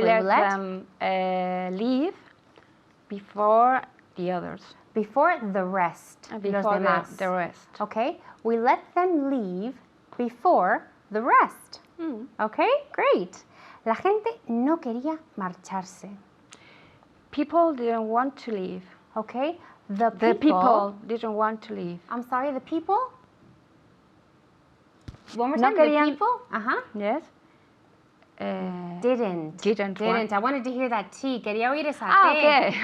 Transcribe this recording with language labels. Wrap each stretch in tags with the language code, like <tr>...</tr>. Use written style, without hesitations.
<en>We let them leave before the others. Before the rest. Before</en> <es>los demás.</es> <en>the rest. Okay, we let them leave before the rest. Okay, great.</en> <es>La gente no quería marcharse.</es> <en>People didn't want to leave. Okay, The people didn't want to leave. I'm sorry, the people? One more</en> <es>No</es> <en>time,</en> <es>querían.</es> <en>the people? Yes. Didn't. I wanted to hear that T.</en> <es>Quería oír esa T.</es>